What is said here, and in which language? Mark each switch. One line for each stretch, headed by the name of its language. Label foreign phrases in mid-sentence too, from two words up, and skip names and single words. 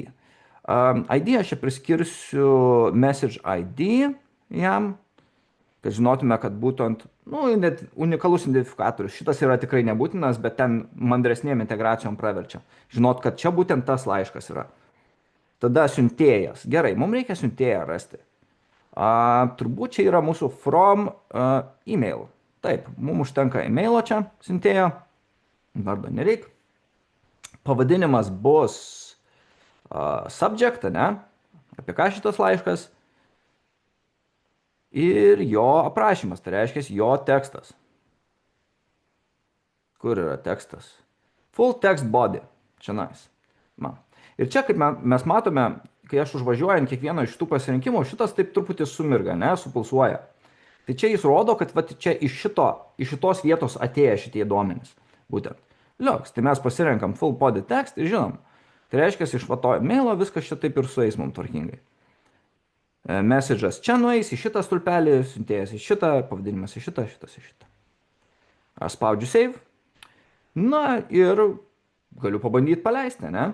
Lithuanian: ID aš čia priskirsiu
English: message ID
Lithuanian: jam, kad žinotume, kad būtent unikalus identifikatorius. Šitas yra tikrai nebūtinas, bet ten mandresnėm integracijom praverčia. Žinot, kad čia būtent tas laiškas yra. Tada siuntėjas. Gerai, mums reikia siuntėją rasti. Turbūt čia yra mūsų
English: from email.
Lithuanian: Taip, mums užtenka emailo čia siuntėjo. Vardo nereik. Pavadinimas bus subject, ne? Apie ką šitas laiškas? Ir jo aprašymas, tai reiškia jo tekstas. Kur yra tekstas?
English: Full text body.
Lithuanian: Čia nice. Ir čia, kaip mes matome, kai aš užvažiuoju ant kiekvieno iš tų pasirinkimų, šitas taip truputį sumirga, ne, supulsuoja. Tai čia jis rodo, kad čia iš šitos vietos atėję šitie duomenys. Būtent. Liuks, tai mes pasirenkam
English: full body text
Lithuanian: ir žinom. Tai reiškia, iš to mailo viskas čia taip ir sueis mums tvarkingai. Message'as čia nueis į šitą stulpelį, siuntėjas į šitą, pavadinimas į šitą, šitas į šitą. Aš spaudžiu save. Na ir galiu pabandyti paleisti, ne?